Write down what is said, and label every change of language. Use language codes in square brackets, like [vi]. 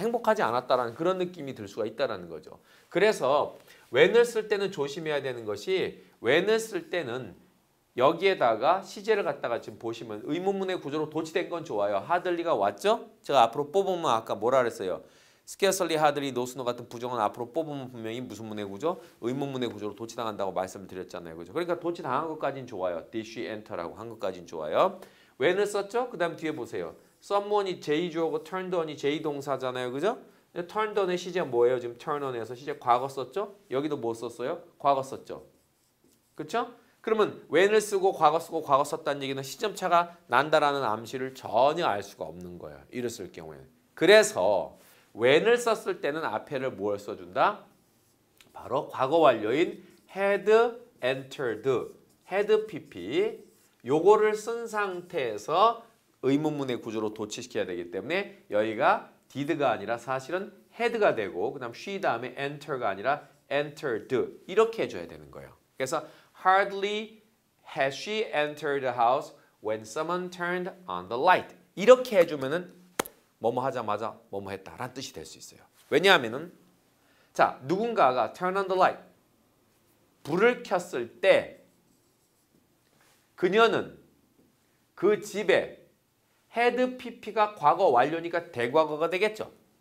[ko] 행복하지 않았다라는 그런 느낌이 들 수가 있다는 거죠. 그래서 when을 쓸 때는 조심해야 되는 것이 when을 쓸 때는 여기에다가 시제를 갖다가 지금 보시면 의문문의 구조로 도치된 건 좋아요. 하들리가 왔죠? 제가 앞으로 뽑으면 아까 뭐라 그랬어요? scarcely, hardly, no, no 같은 부정은 앞으로 뽑으면 분명히 무슨 문의 구조? 의문문의 구조로 도치당한다고 말씀을 드렸잖아요. 그죠? 그러니까 도치당한 것까지는 좋아요. [en] did she enter [ko] 라고 한 것까지는 좋아요. when을 썼죠? 그 다음 뒤에 보세요. someone이 j 주어고 turned on이 j 동사잖아요. 그죠? turned on의 시제 뭐예요? 지금 turn on에서 시제 과거 썼죠? 여기도 뭐 썼어요? 과거 썼죠? 그렇죠? 그러면 when을 쓰고 과거 쓰고 과거 썼다는 얘기는 시점차가 난다라는 암시를 전혀 알 수가 없는 거예요. 이를 쓸 경우에는. 그래서 when을 썼을 때는 앞에를 뭘 써준다? 바로 과거 완료인 had entered, had pp 요거를 쓴 상태에서 의문문의 구조로 도치시켜야 되기 때문에 여기가 did가 아니라 사실은 had가 되고 그 다음 she 다음에 enter가 아니라 entered 이렇게 해줘야 되는 거예요. 그래서 [en] Hardly has she entered the house when someone turned on the light. [ko] 이렇게 해주면은 뭐뭐 하자마자 뭐뭐 했다라는 뜻이 될 수 있어요. 왜냐하면은 자 누군가가 [en] turn on the light [ko] 불을 켰을 때 그녀는 그 집에 had pp가 과거 완료니까 대과거가 되겠죠.